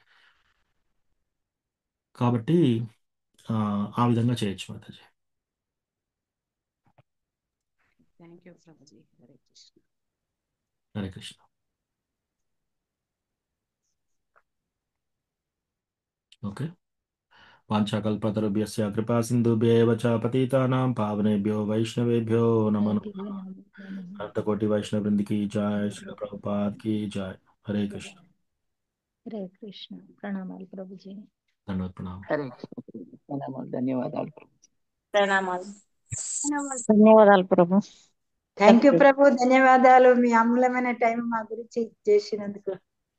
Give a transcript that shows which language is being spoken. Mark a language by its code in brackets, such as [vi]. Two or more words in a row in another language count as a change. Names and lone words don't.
[te] కాబట్టి ఆ విధంగా చేయొచ్చు మాతాజీ. [en] thank you ప్రభుజీ. [sa] హరే కృష్ణ. హరే కృష్ణ. ఓకే. వాంఛాకల్పతరుభ్యస్య కృపా సింధుభ్యేవ చ పతితానాం పావనేభ్యో వైష్ణవేభ్యో నమో నమః. అనంతకోటి వైష్ణవ వృంద [hi] की जय, श्रील प्रभुपाद की जय. [sa] हरे कृष्ण. హరే కృష్ణ. [te] ప్రణామాలు ప్రభుజీ. ధన్యవాద ప్రణామం. [sa] హరే కృష్ణ. [te] ప్రణామాలు, ధన్యవాదాలు. ప్రణామాలు. ధన్యవాదాలు ప్రభు. [en] thank you [te] ప్రభు, ధన్యవాదాలు. మీ అమూల్యమైన టైం మా గురించి చేసినందుకు.